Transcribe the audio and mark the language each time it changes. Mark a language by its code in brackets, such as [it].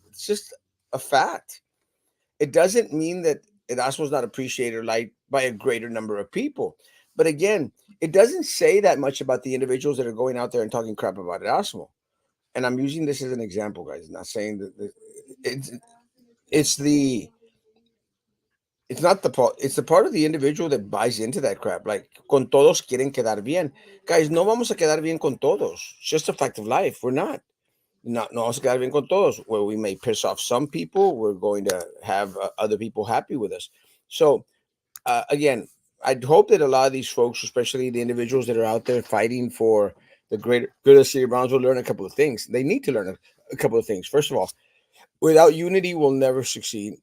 [en] It's just a fact. It doesn't mean that Erasmo is not appreciated or liked by a greater number of people. But again, it doesn't say that much about the individuals that are going out there and talking crap about Erasmo. And I'm using this as an example, guys. Not saying that it's it's the it's not the part. It's the part of the individual that buys into that crap. [es] Like, con todos quieren quedar bien. Guys, no vamos a quedar bien con todos. [en] It's just a fact of life. We're not. [es] No vamos a quedar bien con todos. [en] Where we may piss off some people, we're going to have other people happy with us. So, again, I hope that a lot of these folks, especially the individuals that are out there fighting for the greater good of the city of Brownsville, learn a couple of things. They need to learn a couple of things. First of all, without unity, we'll never succeed.